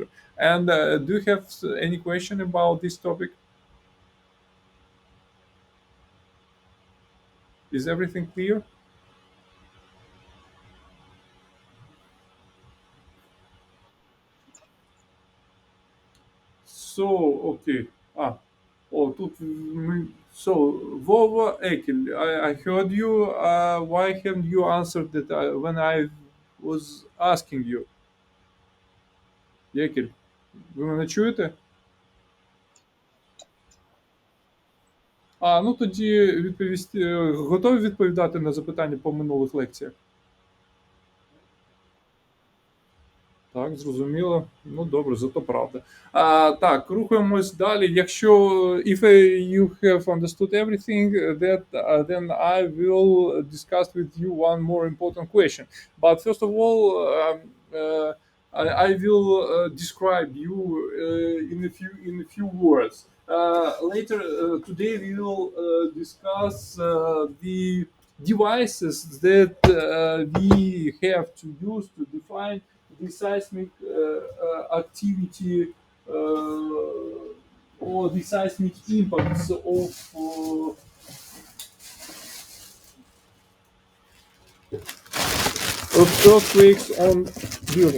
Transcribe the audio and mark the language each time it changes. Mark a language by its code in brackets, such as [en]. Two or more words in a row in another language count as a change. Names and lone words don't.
[en] And do you have any question about this topic? Is everything clear? So, [uk] окей. [en] Тут so Vova Ekel, I heard you. Why haven't you answered that when I was asking you? [uk] Екель, ви мене чуєте? Ну тоді готові відповідати на запитання по минулих лекціях? Так, зрозуміло. Ну добре, зато правда. Так, рухаємось далі. [en] Якщо if you have understood everything, then I will discuss with you one more important question. But first of all, I will describe you in a few words. Later today, we will discuss the devices that we have to use to define the seismic activity or the seismic impacts of earthquakes on buildings.